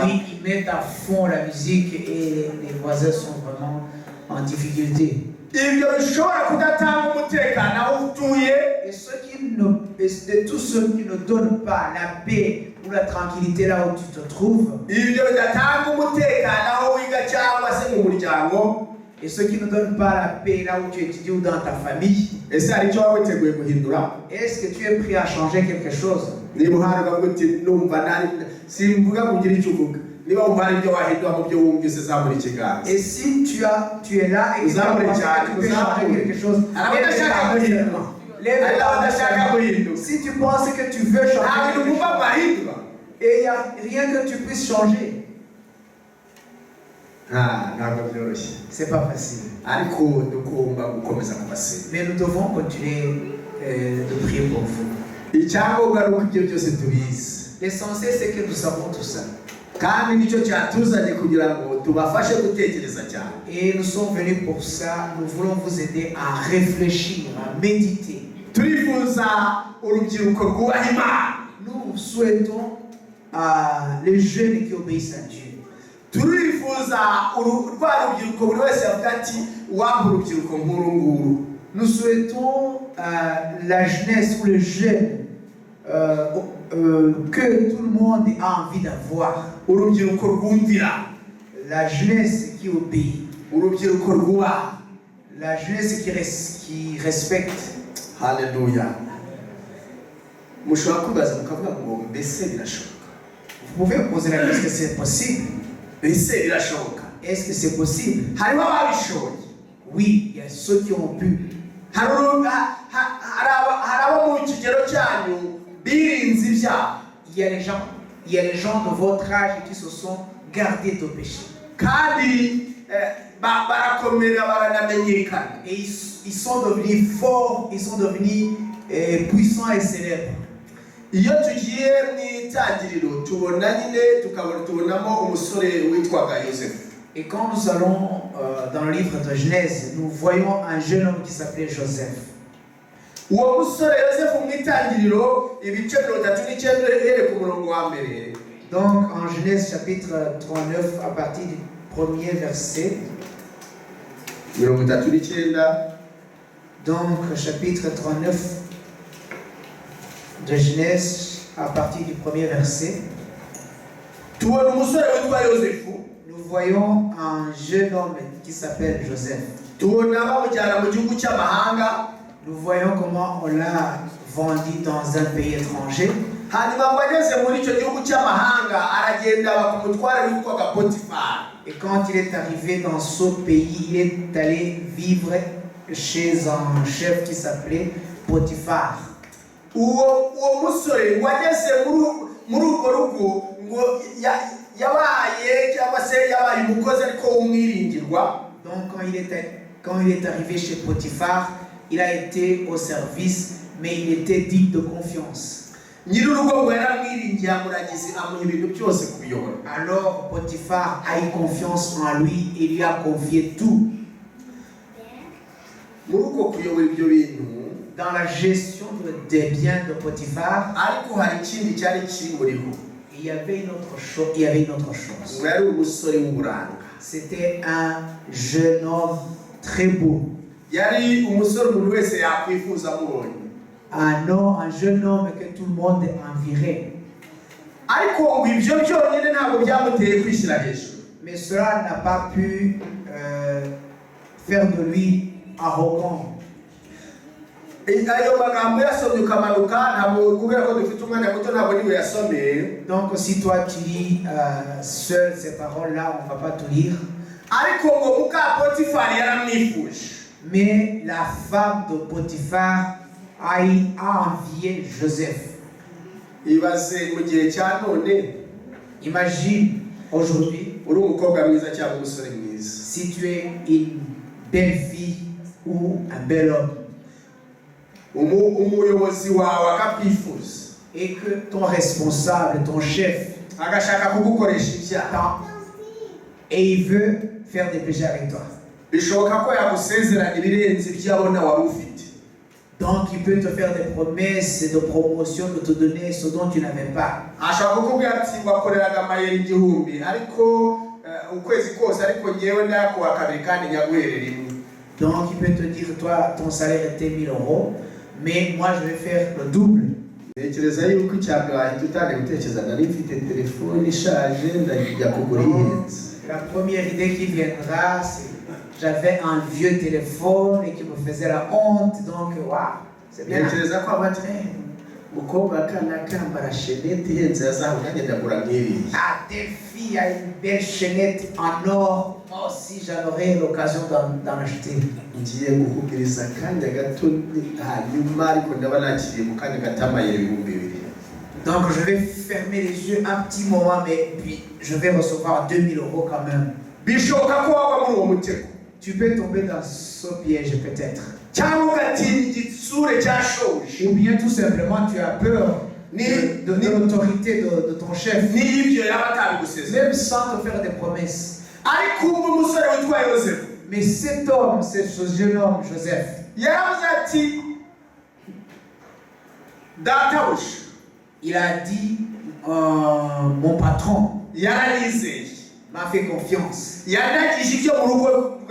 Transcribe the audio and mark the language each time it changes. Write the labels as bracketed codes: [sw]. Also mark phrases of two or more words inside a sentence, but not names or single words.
[fr] Oui, ils mettent à fond la musique et les voisins sont vraiment en difficulté. [rw] ibyo bishobora kudatanga umutekano aho utuye, [fr] Et tous ceux qui ne donnent pas la paix ou la tranquillité là où tu te trouves, [rw] ibyo bidatanga umutekano aho wiga cyangwa se mu muryango, [fr] et ceux qui ne donnent pas la paix là où tu étudies ou dans ta famille, [rw] ese hari icyo waba witeguye guhindura? [fr] est-ce que tu es prêt à changer quelque chose? [rw] niba uhari ukavuga uti numva nari simvuga kugira icyo uvuga, niba wumva hari ibyo wahindura mu byo wumvise zamura ikiganza. [fr] Et si tu es là et que tu peux changer quelque chose, lève ta main. Si tu penses que tu veux changer quelque chose, et il n'y a rien que tu puisses changer, [rw] ntabwo byoroshye, [fr] c'est pas facile. [rw] ariko dukunda gukomeza kubasenga. [fr] Mais nous devons continuer de prier pour vous. [rw] icyangombwa ari uko ibyo byose tubizi, [fr] L'essentiel, c'est que nous savons tout ça. [rw] kandi nicyo cyatuzanye kugira ngo tubafashe gutekereza cyane. [fr] Et nous sommes venus pour ça. Nous voulons vous aider à réfléchir, à méditer. [rw] turifuza urubyiruko rwubaha Imana. [fr] Nous souhaitons les jeunes qui obéissent à Dieu. [rw] turifuza rwa rubyiruko buri wese avuga ati waba urubyiruko nk'uru nguru. [fr] Nous souhaitons la jeunesse ou les jeunes que tout le monde a envie d'avoir. [rw] urubyiruko rwumvira, [fr] La jeunesse qui obéit. [rw] urubyiruko rwubaha. [fr] La jeunesse qui respecte. [rw] Haleluya. mushobora kwibaza mukavuga ngo mbese birashoboka? [fr] Vous pouvez me poser la question, est-ce que c'est possible? [rw] mbese birashoboka? [fr] Est-ce que c'est possible? [rw] hariho ababishoboye, [fr] Oui, il y a ceux qui ont pu. [rw] hari abo mu kigero cyanyu birinze ibyaha, [fr] Il y a les gens de votre âge qui se sont gardés de péché. [rw] kandi barakomera baranamenyekana. [fr] Et ils sont devenus forts, ils sont devenus puissants et célèbres. [rw] iyo tugiye mu itangiriro tubona nyine tubonamo umusore witwaga Yosefu. [fr] Et quand nous allons dans le livre de Genèse, nous voyons un jeune homme qui s'appelait Joseph. [rw] uwo musore yosefu mu itangiriro ibice 39 uhereye ku murongo wa mbere. [fr] Donc en Genèse chapitre 39 à partir du premier verset. 39. Donc chapitre 39 de Genèse à partir du premier verset. [rw] tubona umusore witwa yosefu. [fr] Nous voyons un jeune homme qui s'appelle Joseph. [rw] tubona bamujyana mu gihugu cy'amahanga. [fr] Nous voyons comment on l'a vendu dans un pays étranger. [rw] hanyuma ngo ageze muri icyo gihugu cy'amahanga aragenda bakumutwara witwaga Potifari. [fr] Et quand il est arrivé dans ce pays, il est allé vivre chez un chef qui s'appelait Potiphar. [rw] uwo musore wageze muri urwo rugo ngo yabaye cyangwa se yabaye umukozi ariko w'umwiringirwa. [fr] Donc quand il est arrivé chez Potiphar, il a été au service, mais il était digne de confiance. [rw] nyir'urugo ngo yaramwiringiye amuragize amuha ibintu byose kubiyobora. [fr] Alors Potiphar a eu confiance en lui et lui a confié tout. [rw] muri uko kuyobora ibyo bintu [fr] Dans la gestion des biens de Potiphar, [rw] ariko hari ikindi cyari kimuriho. [fr] il y avait une autre chose. [rw] ngo yari umusore w'uburanga. [fr] C'était un jeune homme très beau. [rw] yari umusore umuntu wese yakwifuza amubonye. [fr] Un jeune homme que tout le monde envirait. [rw] ariko ngo ibyo byonyine ntabwo byamuteye kwishyira hejuru. [fr] Mais cela n'a pas pu faire de lui arrogant. [rw] ayo magambo yasomye ukamanuka ntabwo kubera ko dufite umwanya muto ntabwo niwe yasomeye. [fr] Donc si toi tu lis seul ces paroles-là, on ne va pas tout lire. [rw] ariko ngo muka Potifari yaramwifuje. [fr] Mais la femme de Potiphar a envié Joseph. [rw] ibaze mu gihe cya none. [fr] Imagine aujourd'hui, [rw] uri umukobwa mwiza cyangwa umusore mwiza. [fr] si tu es une belle fille ou un bel homme, [rw] umuyobozi wawe akakwifuza. [fr] et que ton responsable, ton chef, [rw] agashaka kugukoresha ibyaha. [fr] et il veut faire des péchés avec toi. [rw] bishoboka ko yagusezeranya ibirenze ibyo abona wari ufite. [fr] Donc il peut te faire des promesses de promotion, de te donner ce dont tu n'avais pas. [rw] ashaka kukubwira ati wakoreraga amayeri 1000 ariko ukwezi kose ariko ngewe ndakuwa kabiri kandi nyaguherera imwe. [fr] Donc il peut te dire, toi ton salaire était 1000 €, mais moi je vais faire le double. [rw] ntekereza yuko icyambere wahita utangiye gutekereza nari mfite telefone ishaje ndajya kugura ihenze. [fr] La première idée qui viendra, c'est j'avais un vieux téléphone et qui me faisait la honte, donc waouh, c'est bien. [rw] ntekereza ko abatwe mukobwa kana kambara shenete ihenze yazaho nanjye ndagura nk'iriya. [fr] Ah, telle fille a une belle chaînette en or, moi aussi j'en aurai l'occasion d'en acheter. [rw] ngiye gukubwiriza akanya gato hanyuma ariko ndaba nakiriye mu kanya gato amayeri 2000. [fr] Donc je vais fermer les yeux un petit moment, mais puis je vais recevoir 2000 € quand même. [rw] bishoboka ko waba muri uwo mutego. [fr] Tu peux tomber dans ce piège peut-être. [rw] cyangwa ugatinya igitsure cyashoje. [fr] Ou bien tout simplement tu as peur de l'autorité de ton chef, [rw] n'ibyo yaba atabigusezeranya. [fr] même sans te faire des promesses. [rw] ariko umva umusore witwa yosefu. [fr] Mais cet homme, ce jeune homme, Joseph, [rw] yaravuze ati databuja. [fr] il a dit, mon patron [rw] yarayizeye. [fr] m'a fait confiance, [rw] yanagije ibyo mu rugo rwe